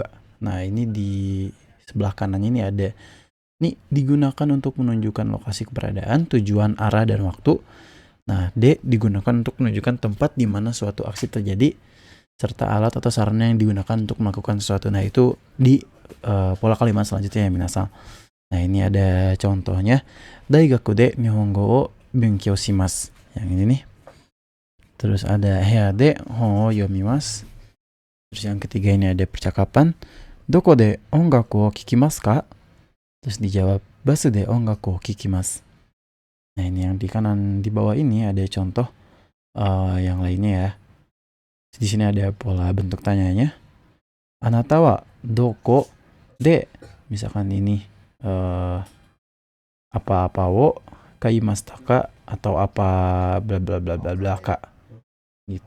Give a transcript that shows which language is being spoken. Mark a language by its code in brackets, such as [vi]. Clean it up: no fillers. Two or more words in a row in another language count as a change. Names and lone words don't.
[id] Nah, ini di sebelah kanannya ini ada. Ini digunakan untuk menunjukkan lokasi keberadaan, tujuan, arah, dan waktu. Nah, D digunakan untuk menunjukkan tempat di mana suatu aksi terjadi, serta alat atau sarana yang digunakan untuk melakukan sesuatu. Nah, itu di pola kalimat selanjutnya ya minasan. Nah, ini ada contohnya. [ja] 大学で日本語を勉強します. [id] Yang ini nih. Terus ada [ja] 部屋で本を読みます. [id] Terus yang ketiga ini ada percakapan. [ja] どこで音楽を聞きますか? [id] Terus dijawab, [ja] バスで音楽を聞きます. [id] Nah, ini yang di kanan di bawah ini ada contoh yang lainnya ya. Di sini ada pola bentuk tanyanya. [ja] あなたはどこで, [id] misalkan ini apa-apa [ja] を買いましたか, [id] atau apa bla bla bla bla bla ka gitu.